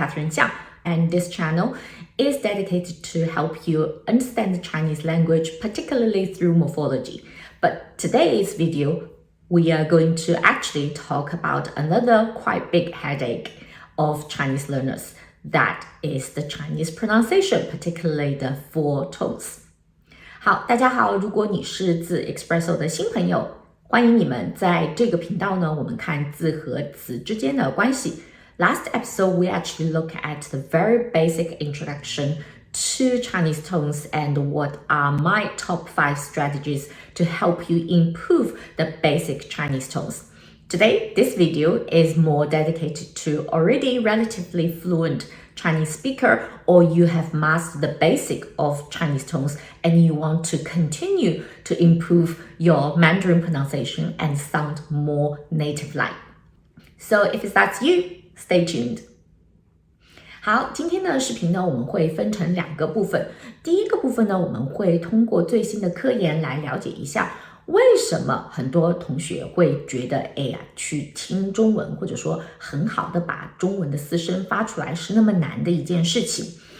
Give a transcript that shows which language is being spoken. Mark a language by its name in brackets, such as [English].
[English] Catherine Xiang, and this channel is dedicated to help you understand the Chinese language, particularly through morphology. But today's video, we are going to actually talk about another quite big headache of Chinese learners. That is the Chinese pronunciation, particularly the four tones. [Chinese] 好，大家好，如果你是字 Espresso 的新朋友，欢迎你们在这个频道呢，我们看字和词之间的关系。 [English] Last episode, we actually look at the very basic introduction to Chinese tones and what are my top 5 strategies to help you improve the basic Chinese tones. Today, this video is more dedicated to already relatively fluent Chinese speaker, or you have mastered the basic of Chinese tones and you want to continue to improve your Mandarin pronunciation and sound more native-like. So if that's you, stay tuned. [Chinese] 好，今天的视频呢，我们会分成2个部分。第一个部分呢，我们会通过最新的科研来了解一下为什么很多同学会觉得去听中文或者说很好的把中文的四声发出来是那么难的一件事情。